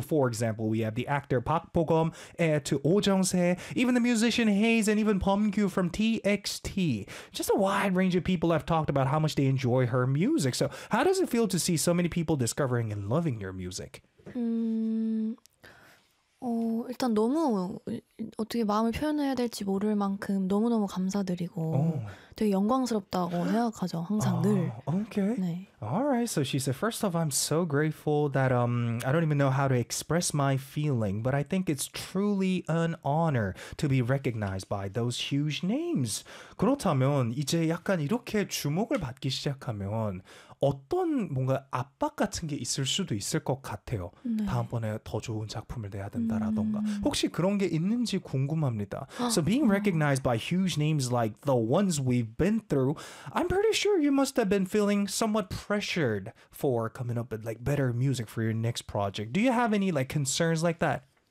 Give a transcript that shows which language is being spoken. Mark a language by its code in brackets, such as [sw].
[en] For example, we have the actor 박보검, 또 오정세, even the musician Haze, and even 범규 from TXT. Just a wide range of people have talked about how much they enjoy her music. So how does it feel to see so many people discovering and loving your music? [ko] 일단 너무 어떻게 마음을 표현해야 될지 모를 만큼 너무너무 감사드리고 되게 영광스럽다고 생각하죠. 항상 늘. [en] Alright, so she said, first off, I'm so grateful that I don't even know how to express my feeling, but I think it's truly an honor to be recognized by those huge names. [ko] 그렇다면 이제 약간 이렇게 주목을 받기 시작하면 어떤 뭔가 압박 같은 게 있을 수도 있을 것 같아요. 다음번에 더 좋은 작품을 내야 된다라던가. 혹시 그런 게 있는지 궁금합니다. [en] So being recognized by huge names like the ones we've been through, I'm pretty sure you must have been feeling somewhat pressured for coming up with like better music for your next project. Do you have any like concerns like that?